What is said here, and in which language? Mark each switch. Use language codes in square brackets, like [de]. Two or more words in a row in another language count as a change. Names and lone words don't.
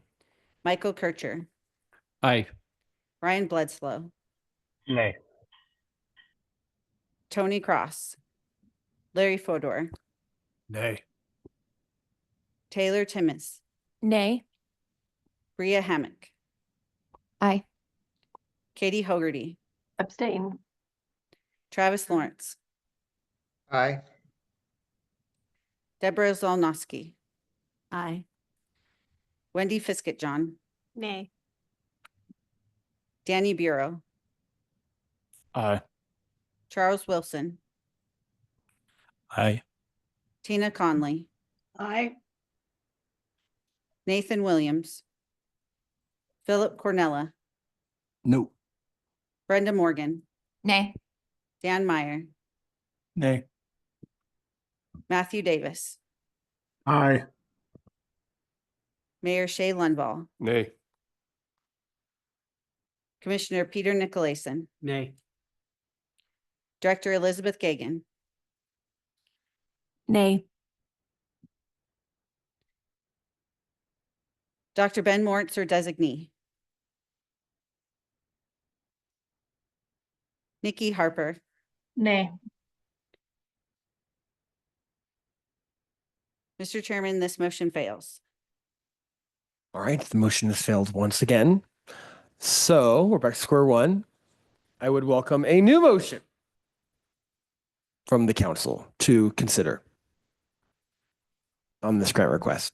[en] Michael Kircher. Aye. Ryan Bledsoe. Nay. Tony Cross. Larry Fodor. Nay. Taylor Timmis. Nay. Bria Hammock. Aye. Katie Hogarty. Abstain. Travis Lawrence. Aye. Deborah Zolnowski. Aye. Wendy Fiskett John. Nay. Danny Bureau. Aye. Charles Wilson. Aye. Tina Conley. Aye. Nathan Williams. Philip Cornella. No. Brenda Morgan. Nay. Dan Meyer. Nay. Matthew Davis. Aye. Mayor Shay Lunvall. Nay. Commissioner Peter Nicolason. Nay. Director Elizabeth Gagan. Nay. Dr. Ben Moritz or designee. Nikki Harper. Nay. Mr. Chairman, this motion fails. All right, the motion has failed once again. So we're back to square one. I would welcome a new motion from the council to consider on this grant request.